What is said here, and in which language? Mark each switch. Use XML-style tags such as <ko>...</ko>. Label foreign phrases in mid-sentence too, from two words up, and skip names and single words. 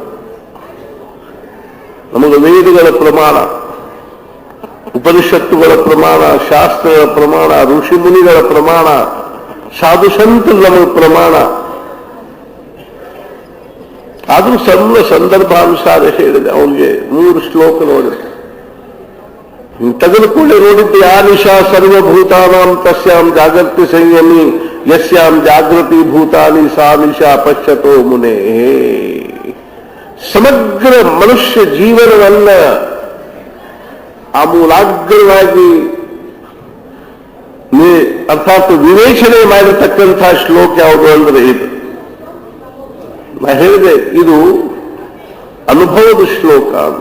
<kn>ನಮಗೆ ವೇದಗಳ ಪ್ರಮಾಣ, ಉಪನಿಷತ್ತುಗಳ ಪ್ರಮಾಣ, ಶಾಸ್ತ್ರಗಳ ಪ್ರಮಾಣ, ಋಷಿ ಮುನಿಗಳ ಪ್ರಮಾಣ, ಸಾಧು ಸಂತರು ನಮಗೆ ಪ್ರಮಾಣ. ಆದ್ರೂ ಸಂದರ್ಭಾನುಸಾರ ಹೇಳಿದೆ. ಅವನಿಗೆ 3 ಶ್ಲೋಕ ನೋಡಿದೆ. ತೆಗೆದುಕೊಳ್ಳಿ ನೋಡಿದ್ದು,</kn> <sa>ಯಾನಿಶಾ ಸರ್ವಭೂತಾನಾಂ ತಸ್ಯಾಂ ಜಾಗೃತಿ ಸಂಯಮಿ ಯಸ್ಯಾಂ ಜಾಗೃತಿ ಭೂತಾನಿ ಸಾ ನಿಶಾ ಪಶ್ಯತೋ ಮುನೇ.</sa> <kn>ಸಮಗ್ರ ಮನುಷ್ಯ ಜೀವನವನ್ನ ಆಮೂಲಾಗ್ರವಾಗಿ ಅರ್ಥಾತ್ ವಿವೇಚನೆ ಮಾಡಿರ್ತಕ್ಕಂಥ ಶ್ಲೋಕ ಯಾವುದು ಅಂದ್ರೆ ಇದು. ನಾ ಹೇಳಿದೆ, ಇದು ಅನುಭವದ ಶ್ಲೋಕ ಅಂತ.</kn>